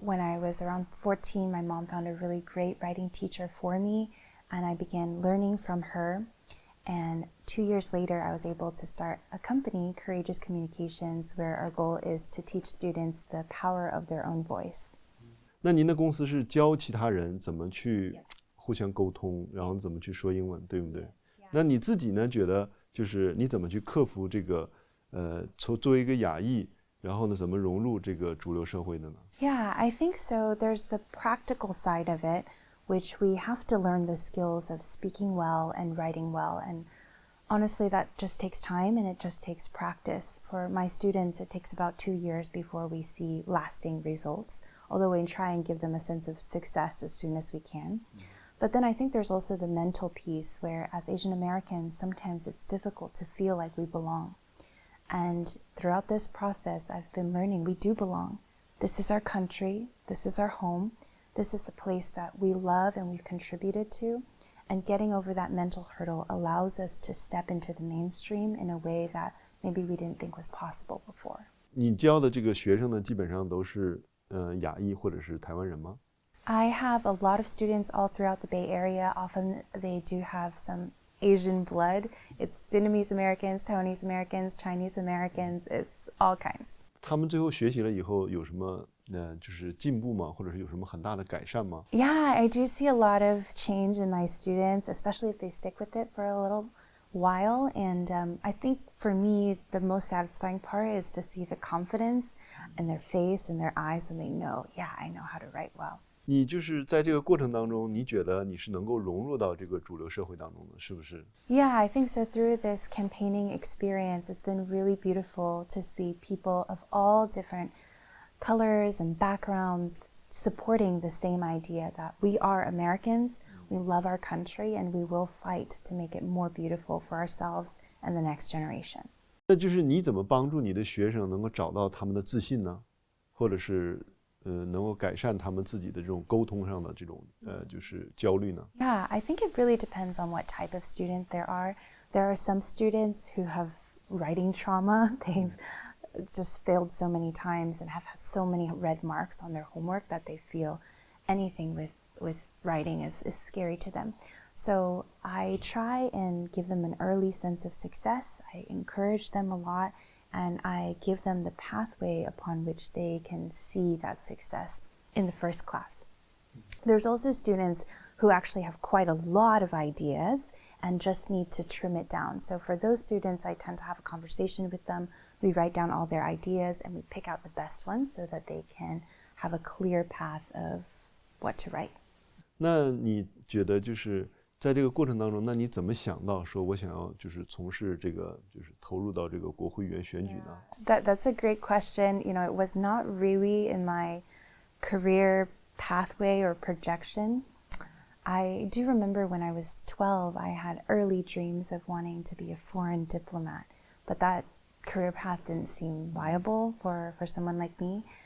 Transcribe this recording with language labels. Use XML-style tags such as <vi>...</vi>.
<en>When I was around 14, my mom found a really great writing teacher for me, and I began learning from her. And 2 years later, I was able to start a company, Courageous Communications, where our goal is to teach students the power of their own voice.</en> <zh>那您的公司是教其他人怎么去互相沟通，然后怎么去说英文，对不对？那你自己呢？觉得就是你怎么去克服这个作为一个亚裔，然后呢怎么融入这个主流社会的呢？</zh> <en>Yeah, I think so. There's the practical side of it, which we have to learn the skills of speaking well and writing well. And honestly, that just takes time and it just takes practice. For my students, it takes about 2 years before we see lasting results, although we try and give them a sense of success as soon as we can. But then I think there's also the mental piece where as Asian Americans, sometimes it's difficult to feel like we belong. And throughout this process, I've been learning we do belong. This is our country. This is our home. This is the place that we love and we've contributed to. And getting over that mental hurdle allows us to step into the mainstream in a way that maybe we didn't think was possible before.</en> <zh>你教的这个学生呢，基本上都是亚裔或者是台湾人吗？</zh> <en>I have a lot of students all throughout the Bay Area. Often they do have some Asian blood. It's Vietnamese Americans, Taiwanese Americans, Chinese Americans. It's all kinds.</en> <zh>他们最后学习了以后有什么就是进步吗？或者是有什么很大的改善吗？</zh> <en>Yeah, I do see a lot of change in my students, especially if they stick with it for a little while. And I think for me, the most satisfying part is to see the confidence in their face and their eyes when they know, yeah, I know how to write well.</en> <zh>你就是在这个过程当中，你觉得你是能够融入到这个主流社会当中的，是不是？</zh> <en>Yeah, I think so. Through this campaigning experience, it's been really beautiful to see people of all different colors and backgrounds supporting the same idea that we are Americans, we love our country, and we will fight to make it more beautiful for ourselves and the next generation.</en> <zh>那就是你怎么帮助你的学生能够找到他们的自信呢？或者是能够改善他们自己的这种沟通上的这种就是焦虑呢？</zh> <en>Yeah, I think it really depends on what type of student there are. There are some students who have writing trauma. They've just failed so many times and have so many red marks on their homework that they feel anything with writing is scary to them. So I try and give them an early sense of success. I encourage them a lot, and I give them the pathway upon which they can see that success in the first class. There's also students who actually have quite a lot of ideas and just need to trim it down. So for those students, I tend to have a conversation with them. We write down all their ideas and we pick out the best ones so that they can have a clear path of what to write.</en> <zh>那你觉得就是在这个过程当中，那你怎么想到说我想要就是从事这个就是投入到这个国会议员选举呢？</zh> <en>That's a great question. You know, it was not really in my career pathway or projection. I do remember when I was 12, I had early dreams of wanting to be a foreign diplomat, but that career path didn't seem viable for someone like me.</en>